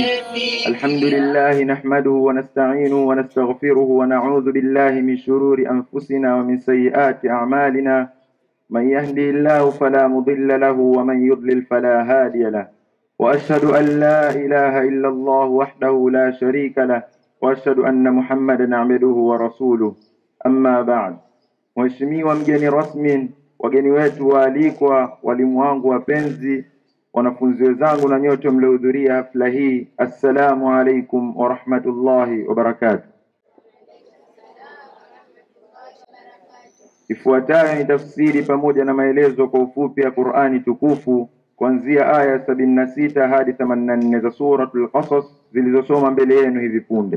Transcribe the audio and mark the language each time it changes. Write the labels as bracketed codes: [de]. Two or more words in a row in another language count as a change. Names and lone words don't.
[ar] الحمد لله نحمده ونستعينه ونستغفره ونعوذ بالله من شرور أنفسنا ومن سيئات أعمالنا. من يهدي الله فلا مضل له ومن يضلل فلا هادي له. وأشهد أن لا إله إلا الله وحده لا شريك له وأشهد أن محمدا عبده ورسوله. أما بعد. [sw] Mheshimiwa mgeni rasmi, wageni wetu waalikwa, walimu wangu wapenzi, wanafunzi wenzangu na nyote mliohudhuria hafla hii, [ar] السلام عليكم ورحمة الله وبركاته. [sw] Ifuatayo ni tafsiri pamoja na maelezo kwa ufupi ya Qur'ani tukufu kuanzia aya 76 hadi 84 za suratul Qasas zilizosoma mbele yenu hivi punde.